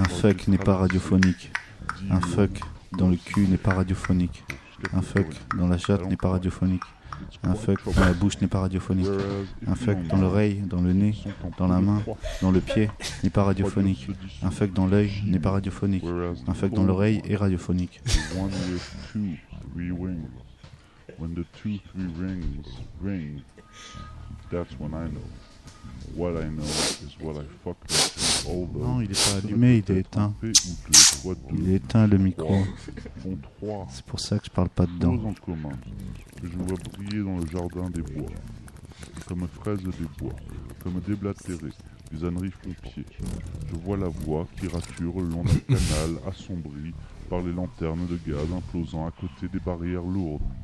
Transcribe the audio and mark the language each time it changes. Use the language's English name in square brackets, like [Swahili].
[French] un fuck n'est pas radiophonique. Un fuck dans le cul n'est pas radiophonique. Un fuck dans la chatte n'est pas radiophonique. Un fuck dans la bouche n'est pas radiophonique. Un fuck dans l'oreille, dans le nez, dans la main, dans le pied n'est pas radiophonique. Un fuck dans l'œil n'est pas radiophonique. Un fuck dans l'oreille est radiophonique. [English] When the two, three rings ring, that's when I know. What I know is what I fuck with. [French] Non, il n'est pas allumé, il est éteint. Il est éteint le micro. C'est pour ça que je parle pas dedans. Je vois briller dans le jardin des bois, comme fraise des bois, comme déblatéré, des âneries pompiers. Je vois la voix qui rature le long d'un canal assombri par les lanternes de gaz implosant à côté des barrières lourdes.